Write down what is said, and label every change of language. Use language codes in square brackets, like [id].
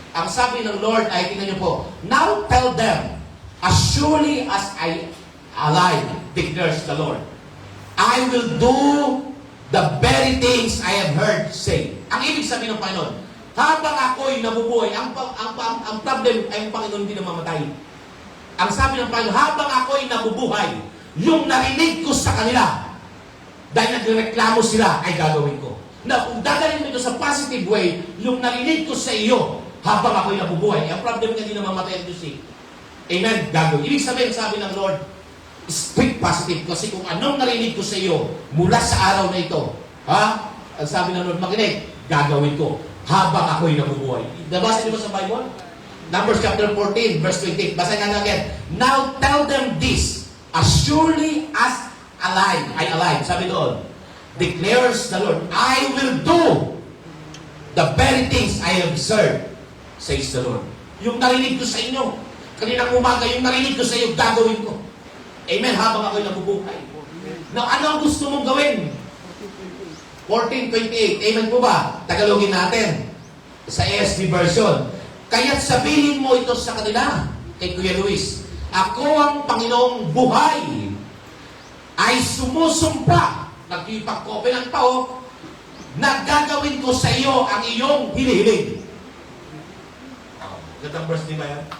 [tl] Ang sabi ng Lord ay, tingnan niyo po, [en] now tell them, as surely as I alive, declares the Lord, I will do the very things I have heard say. [tl] Ang ibig sabihin ng Panginoon, habang ako'y nabubuhay, ang problem ay ang Panginoon hindi namamatay. Ang sabi ng Panginoon, habang ako'y nabubuhay, yung narinig ko sa kanila, dahil nagreklamo sila, ay gagawin ko. Na kung dadalhin mo ito sa positive way, yung narinig ko sa iyo, habang ako'y nabubuhay, ang problem niya hindi namamatay ang Diyos. Amen? Gagawin. Ibig sabihin, sabi ng Lord, [en] speak positive. [tl] Kasi kung anong narinig ko sa iyo, mula sa araw na ito, ang sabi ng Lord, makinig, gagawin ko. Habang ako'y nabubuhay. Nabasa niyo ba sa Bible? Numbers chapter 14, verse 20. Basa nga again. [en] Now tell them this, as surely as alive. [tl] Sabi doon, [en] declares the Lord, I will do the very things I have served, says the Lord. [tl] Yung narinig ko sa inyo, kaninang umaga, yung narinig ko sa iyo, gagawin ko. Amen, habang ako'y nabubuhay. Now, ano ang gusto mong gawin? 14:28. Amen po ba? Tagalogin natin. Sa ASV version. Kaya't sabihin mo ito sa kanila, kay Kuya Luis, ako ang Panginoong buhay, ay sumusumpa, nagpipag-open ang tao, na gagawin ko sa iyo ang iyong hinihiling. Gandang verse di ba yan?